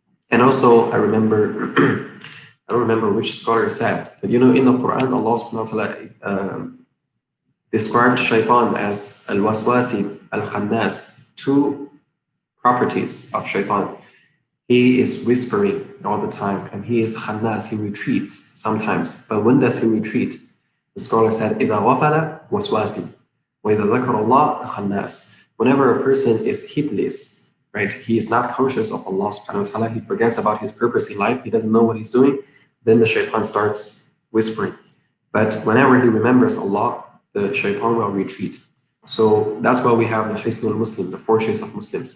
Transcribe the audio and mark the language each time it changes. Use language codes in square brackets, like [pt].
[en] And also, I remember, I don't remember which scholar said, but in the Quran, Allah subhanahu wa ta'ala described shaitan as al-waswasi, al-khannas, two properties of shaitan. He is whispering all the time, and he is khannas, he retreats sometimes. But when does he retreat? The scholar said, [ar] إِذَا غَفَلَ وَسْوَاسِ وَإِذَا ذَكَرَ اللَّهَ khannas. [en] Whenever a person is heedless, right, he is not conscious of Allah subhanahu wa ta'ala, he forgets about his purpose in life, he doesn't know what he's doing, then the shaitan starts whispering. But whenever he remembers Allah, the shaitan will retreat. So that's why we have the Hisnul Muslim, the fortress of Muslims.